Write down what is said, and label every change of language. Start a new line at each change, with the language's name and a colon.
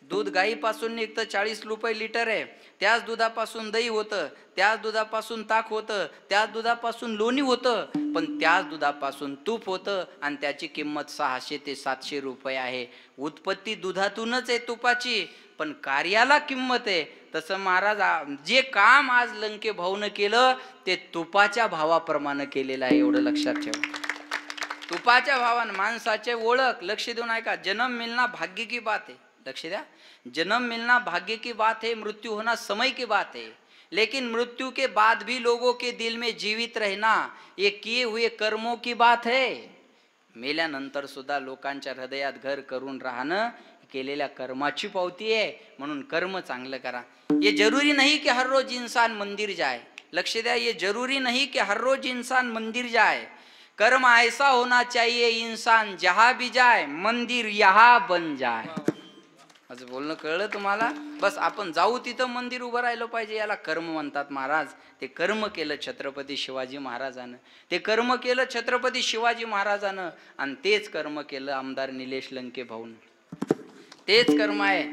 Marathi: दूध गाईपासून निघतं 40 रुपये लिटर आहे. त्याच दुधापासून दही होतं, त्याच दुधापासून ताक होतं, त्याच दुधापासून लोणी होतं, पण त्याच दुधापासून तूप होतं आणि त्याची किंमत 600 ते 700 रुपये आहे. उत्पत्ती दुधातूनच आहे तुपाची, पण कार्याला किंमत आहे. तसं महाराज जे काम आज लंके भाऊनं केलं ते तुपाच्या भावाप्रमाणे केलेलं आहे, एवढं लक्षात ठेवा. तुपाच्या भावानं माणसाचे ओळख. लक्ष देऊन ऐका.
Hindi: जन्म मिलना भाग्य की बात है,
Marathi: लक्ष द्या.
Hindi: जन्म मिलना भाग्य की बात है, मृत्यु होना समय की बात है. लेकिन मृत्यु के बाद भी लोगों के दिल में जीवित रहना ये किए हुए कर्मों की बात है.
Marathi: मेल्यानंतर सुद्धा लोकांच्या हृदयात घर करून राहणं केलेल्या कर्माची पावती आहे, म्हणून कर्म चांगलं करा.
Hindi: ये जरूरी नहीं कि हर रोज इंसान मंदिर जाए.
Marathi: लक्ष द्या,
Hindi: ये जरूरी नहीं कि हर रोज इंसान मंदिर जाए. कर्म ऐसा होना चाहिए इंसान जहां भी जाए मंदिर यहाँ बन जाए.
Marathi: असं बोलणं कळलं तुम्हाला? बस आपण जाऊ तिथं मंदिर उभं राहिलं पाहिजे, याला कर्म म्हणतात महाराज. ते कर्म केलं छत्रपती शिवाजी महाराजानं, ते कर्म केलं छत्रपती शिवाजी महाराजानं, आणि तेच कर्म केलं आमदार निलेश लंके भाऊन. तेच कर्म आहे.